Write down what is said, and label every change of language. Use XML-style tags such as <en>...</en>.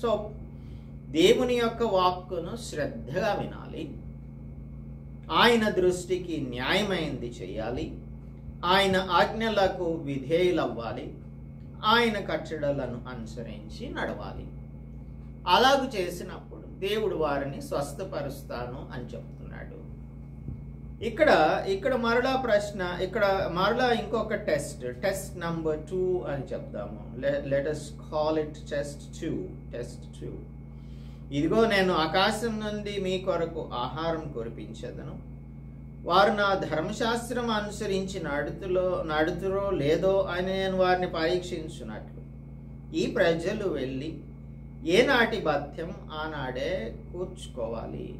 <te>So దేవుని యొక్క వాక్కును శ్రద్ధగా వినాలి, ఆయన దృష్టికి న్యాయమైనది చేయాలి, ఆయన ఆజ్ఞలకు విధేయులవ్వాలి, ఆయన కట్టడలను అనుసరించి నడవాలి. అలాగూ చేసినప్పుడు దేవుడు వారిని స్వస్థపరుస్తాను అని చెప్తున్నాడు. ఇక్కడ మరలా ప్రశ్న, ఇక్కడ మరలా ఇంకొక టెస్ట్ నంబర్ 2 అని చెప్దాము.</te> <en>Let us call it test 2.</en> <te>ఇదిగో నేను ఆకాశం నుండి మీ కొరకు ఆహారం కురిపించెదను. వారు నా ధర్మశాస్త్రం అనుసరించి నడుతురో లేదో అని నేను వారిని పరీక్షించున్నట్లు ఈ ప్రజలు వెళ్ళి ఏనాటి భత్యం ఆనాడే కూర్చుకోవాలి.</te>